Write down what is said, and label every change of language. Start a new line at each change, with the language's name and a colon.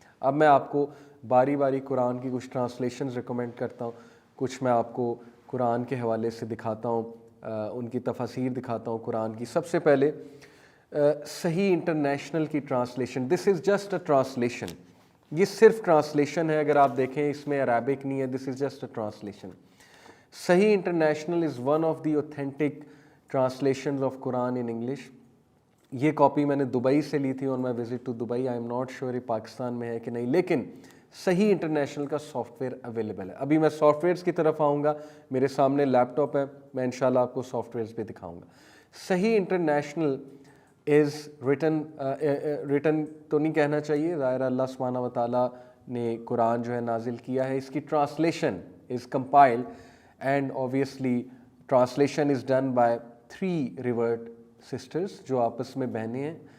Urdu: اب میں آپ کو باری باری قرآن کی کچھ ٹرانسلیشنز ریکمینڈ کرتا ہوں، کچھ میں آپ کو قرآن کے حوالے سے دکھاتا ہوں، ان کی تفاسیر دکھاتا ہوں قرآن کی. سب سے پہلے صحیح انٹرنیشنل کی translation.
English: this is just a translation,
Urdu: یہ صرف ٹرانسلیشن ہے. اگر آپ دیکھیں اس میں عربک نہیں ہے،
English: This is just a translation. Sahih International is one of the authentic translations of Quran in English.
Urdu: یہ کاپی میں نے دبئی سے لی تھی
English: On my visit to Dubai. I'm not sure
Urdu: یہ پاکستان میں ہے کہ نہیں، لیکن صحیح انٹرنیشنل کا سافٹ ویئر اویلیبل ہے. ابھی میں سافٹ ویئرس کی طرف آؤں گا، میرے سامنے لیپ ٹاپ ہے، میں انشاءاللہ آپ کو سافٹ ویئرس پہ دکھاؤں گا. صحیح انٹرنیشنل از ریٹن تو نہیں کہنا چاہیے، ظاہر اللہ سبحانہ و تعالیٰ نے قرآن جو ہے نازل کیا ہے. اس کی translation
English: is compiled and obviously translation is done by 3 revered sisters
Urdu: جو آپس میں بہنیں ہیں.